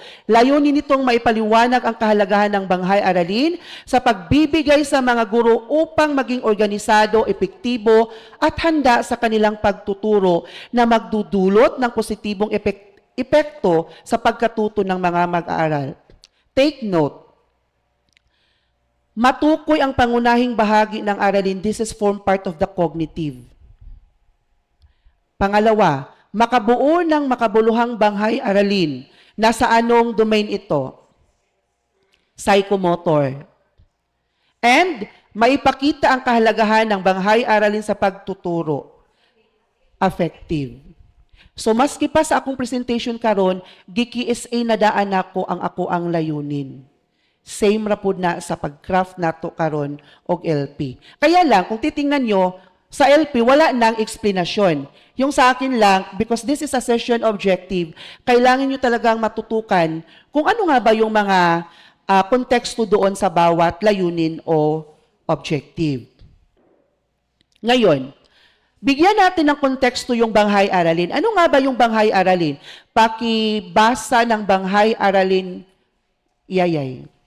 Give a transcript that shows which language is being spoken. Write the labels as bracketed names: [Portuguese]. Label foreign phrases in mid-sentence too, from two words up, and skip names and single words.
[Filipino] Layunin nitong maipaliwanag ang kahalagahan ng banghay-aralin sa pagbibigay sa mga guro upang maging organisado, epektibo at handa sa kanilang pagtuturo na magdudulot ng positibong epekto sa pagkatuto ng mga mag-aaral. [English] Take note, [Filipino] matukoy ang pangunahing bahagi ng aralin. [English] This is form part of the cognitive. [Filipino] Pangalawa, makabuo ng makabuluhang banghay-aralin. Nasa anong domain ito? Psychomotor. And maipakita ang kahalagahan ng banghay-aralin sa pagtuturo. [English] Affective. [Cebuano] So maski pa sa akong presentation karon, GKSA na daan ako ang layunin. Same rapod na sa pag-craft nato karon og LP. [Filipino] Kaya lang, kung titingnan nyo, sa LP, wala nang explanation. Yung sa akin lang, [English] because this is a session objective, [Filipino] kailangan nyo talagang matutukan kung ano nga ba yung mga konteksto doon sa bawat layunin o objective. Ngayon, bigyan natin ng konteksto yung banghay-aralin. Ano nga ba yung banghay-aralin? Pakibasa ng banghay-aralin, Yayay.